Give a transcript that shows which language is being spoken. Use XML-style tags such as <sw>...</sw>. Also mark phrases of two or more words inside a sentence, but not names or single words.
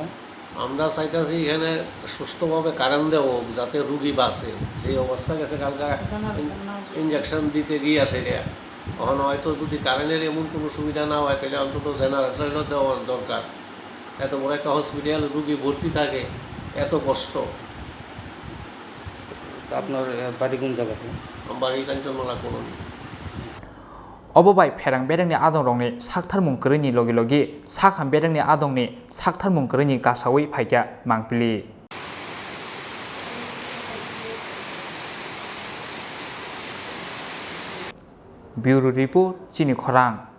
<bn>আমরা চাইতেছি এখানে সুষ্ঠুভাবে কারেন্ট দেবো যাতে রুগী বাঁচে যে অবস্থা গেছে কালকা ইনজেকশন দিতে গিয়ে আসে এখন হয়তো যদি কারেন্টের এমন কোনো সুবিধা না হয় তাহলে অন্তত জেনারেটর দেওয়া দরকার এত বড় একটা হসপিটাল রুগী ভর্তি থাকে এত কষ্ট আপনার বাড়ি কোন জায়গাতে বাড়ি কাঞ্চনমালা কলোনি</bn> <trp>obobai ferang bedangni adong rongni saktharmung kreni logi logi sakham bedangni adongni saktharmung kreni gasawi phaikya mangpili</trp> <en>Bureau Report</en> <trp>Chini Khorang</trp>